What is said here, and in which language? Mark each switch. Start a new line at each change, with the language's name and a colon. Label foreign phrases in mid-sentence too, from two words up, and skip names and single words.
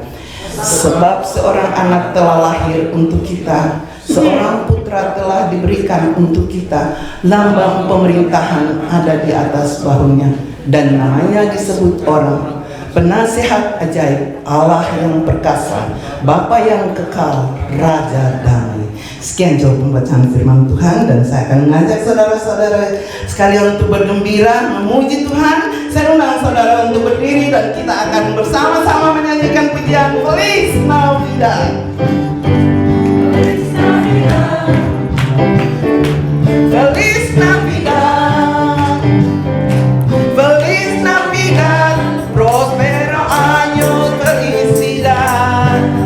Indonesian: Sebab seorang anak telah lahir untuk kita, seorang putra telah diberikan untuk kita, lambang pemerintahan ada di atas bahunya, dan namanya disebut orang Penasihat Ajaib, Allah yang perkasa, Bapa yang kekal, Raja damai. Sekian jauh pembacaan firman Tuhan, dan saya akan mengajak saudara-saudara sekalian untuk bergembira, memuji Tuhan. Saya undang saudara untuk berdiri dan kita akan bersama-sama menyanyikan pujian Feliz Navidad.
Spanish: Feliz Navidad. Feliz Navidad. Feliz Navidad. Prospero año, felicidad.